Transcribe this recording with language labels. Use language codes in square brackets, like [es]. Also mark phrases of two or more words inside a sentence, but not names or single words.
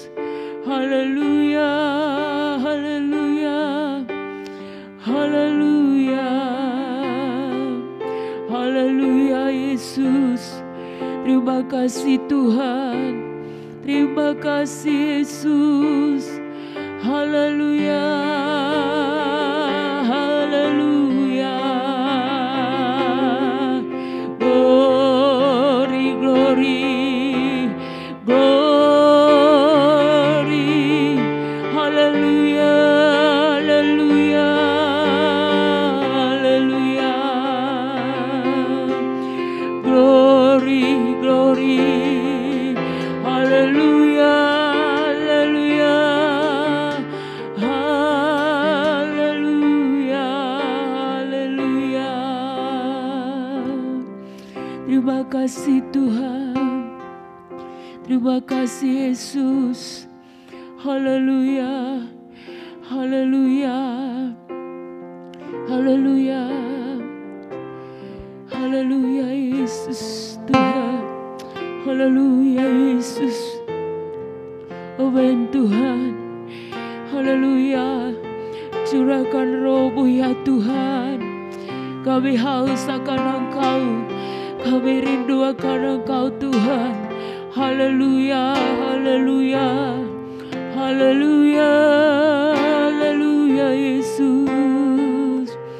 [id] Haleluya, haleluya, haleluya, haleluya Yesus. Terima kasih Tuhan, terima kasih Yesus. Haleluya, haleluya. [en] Glory, glory, glory. [id] Haleluya, haleluya, haleluya. [en] Glory, glory. [id] Haleluya, haleluya, haleluya, haleluya. Terima kasih Tuhan, terima kasih Yesus. Haleluya, haleluya, haleluya, haleluya Yesus Tuhan. Haleluya Yesus. Amin Tuhan. Haleluya. Curahkan roh-Mu ya Tuhan. Kami haus akan Engkau, kami rindu akan Engkau Tuhan. Haleluya, haleluya, haleluya, haleluya Yesus.